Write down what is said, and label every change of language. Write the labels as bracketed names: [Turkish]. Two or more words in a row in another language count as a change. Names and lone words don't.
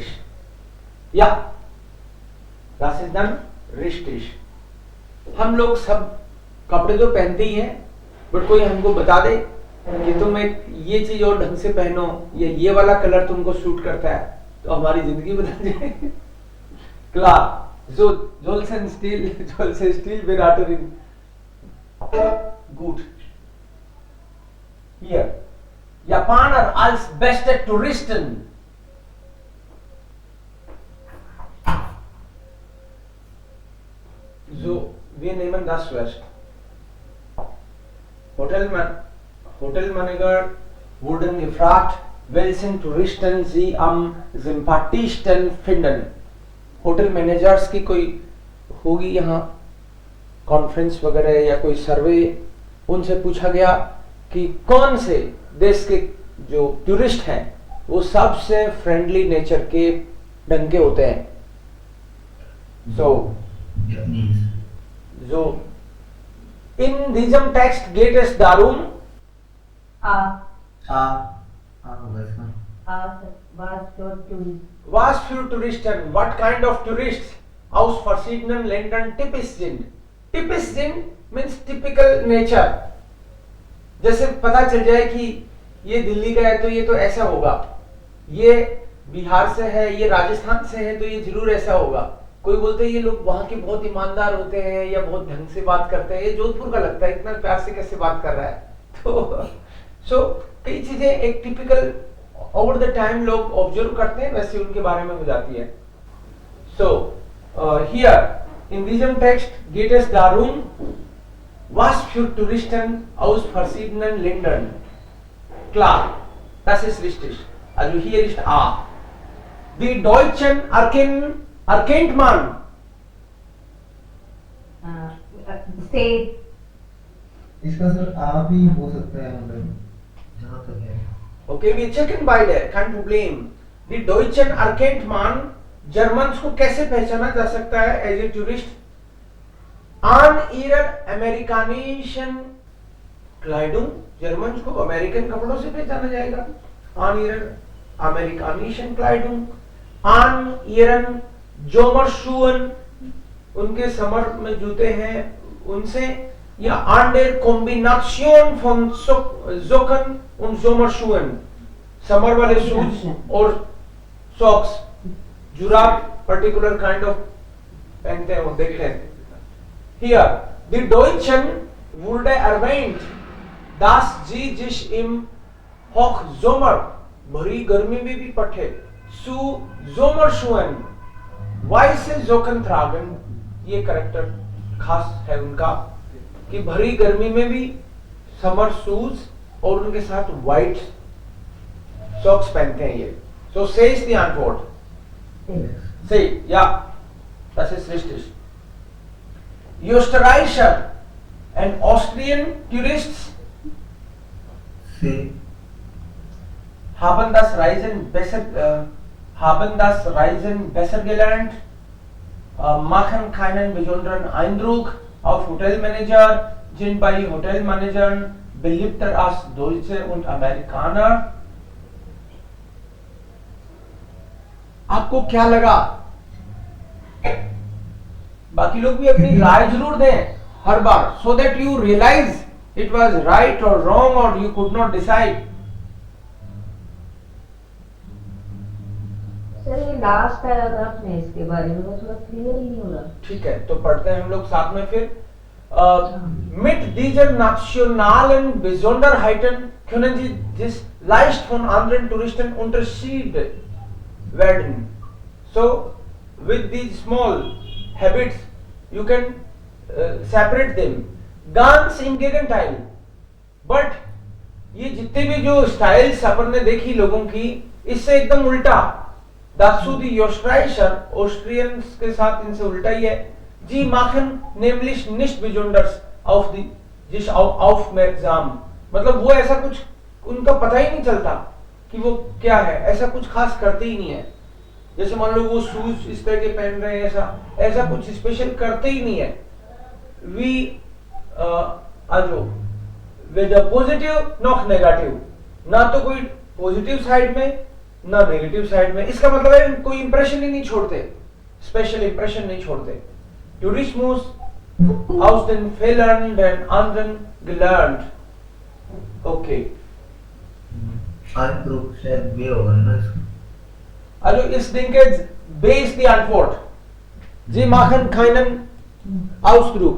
[German] Ja, das ist dann richtig. [Hindi] हम लोग सब कपड़े तो पहनते ही हैं, बट कोई हमको बता दे कि तुम एक ये चीज और ढंग से पहनो, ये वाला कलर तुमको सूट करता है, तो हमारी जिंदगी बदल जाएगी। [German] Klar, solche Stilberaterin. Gut. Hier. Japaner als beste Touristen. So, wir nehmen das zuerst. Hotelmanager wurden gefragt, welchen Touristen sie am sympathischsten finden. [English] hotel managers [Hindi] की कोई होगी यहाँ कॉन्फ्रेंस वगैरह या कोई सर्वे, उनसे पूछा गया कि कौन से देश के जो टूरिस्ट हैं वो सबसे [English] friendly nature [Hindi] के ढंग के होते हैं. [German] So Japanese. so in diesem Text geht es darum, A. [Hindi] होगा इसका. [German] Was für Touristen. was für Touristen, [English] what kind of tourists [German] aus verschiedenen Ländern typisch sind. Typisch sind [English] means typical nature. [Hindi] जैसे पता चल जाए कि ये दिल्ली का है तो ये तो ऐसा होगा, ये बिहार से है, ये राजस्थान से है तो ये जरूर ऐसा होगा. कोई बोलते हैं ये लोग वहां के बहुत ईमानदार होते हैं या बहुत ढंग से बात करते हैं, ये जोधपुर का लगता है, इतना प्यार से कैसे बात कर रहा है. तो सो कई चीजें एक [English] typical over the time [Hindi] लोग ऑब्जर्व करते हैं, वैसे उनके बारे में हो जाती है. [English] so here in [German] diesem Text geht es darum, was für Touristen aus verschiedenen Ländern. Klar, das ist richtig. Also hier ist A. Die Deutschen erkennt man. State. [Hindi] इसका सर आप ही हो सकता है, मतलब जहाँ तक है. [German] Okay, wir checken beide, kein Problem. Die Deutschen erkennt man. [Hindi] Germans को कैसे पहचाना जा सकता है [English] as a tourist? [German] An ihrer amerikanischen Kleidung. [Hindi] जर्मन्स को अमेरिकन कपड़ों से पहचाना जाएगा. [German] An ihrer amerikanischen Kleidung. An ihren Sommerschuhen. [Hindi] उनके समर में जूते हैं उनसे, या [German] an der Kombination von Socken und Sommerschuhen. [Hindi] समर वाले शूज और सॉक्स, जुराब [English] particular kind of [Hindi] पहनते हैं वो, देखते हैं. [German] Hier, die Deutschen wurde erwähnt, dass sie sich im Hochsommer, [Hindi] भरी गर्मी में भी पठे, [German] zu Sommerschuhen weiße Socken tragen. [Hindi] ये करेक्टर खास है उनका कि भरी गर्मी में भी [English] summer shoes [Hindi] और उनके साथ [English] white socks [Hindi] पहनते हैं ये. [English] So says the [German] Antwort. Say, ja, das ist richtig. Österreicher [English] and Austrian tourists [German] haben das Reisen besser gelernt, machen keinen besonderen Eindruck auf Hotelmanager, sind bei Hotelmanagern beliebter als Deutsche und Amerikaner. [Hindi] आपको क्या लगा? बाकी लोग भी अपनी राय जरूर दें हर बार, [English] so that you realize it was right or wrong or you could not decide. [Hindi] सर ये [English] last paragraph [Hindi] में इसके बारे में थोड़ा क्लियर ही नहीं हो रहा. ठीक है, तो पढ़ते हैं हम लोग साथ में फिर. [German] Mit dieser nationalen Besonderheiten können Sie das leicht von anderen Touristen unterschieden werden. [English] So with these small habits you can separate them. [German] Ganz im Gegenteil. [Hindi] But ये जितने भी जो स्टाइल्स अपन ने देखी लोगों की, इससे एकदम उल्टा. [German] Dazu die Österreicher, [Hindi] ऑस्ट्रियंस के साथ इनसे उल्टा ही है. [German] Sie machen nämlich nicht besonders auf die sich aufmerksam. [Hindi] मतलब वो ऐसा कुछ उनका पता ही नहीं चलता कि वो क्या है, ऐसा कुछ खास करते ही नहीं है. जैसे मान लो वो शूज इस तरह के पहन रहे हैं, ऐसा कुछ स्पेशल करते ही नहीं है. वी [German] also weder [Hindi] पॉजिटिव noch नेगेटिव, ना तो कोई [English] positive side [Hindi] में ना [English] negative side [Hindi] में. इसका मतलब है कोई इंप्रेशन ही नहीं छोड़ते, [English] special impression [Hindi] नहीं छोड़ते. [German] Tourismus aus den Fehlern der anderen gelernt. Okay. [Hindi] Eindruck शायद B होगा ना इसका. [German] Also ich denke, B ist die Antwort. Sie machen keinen Ausdruck.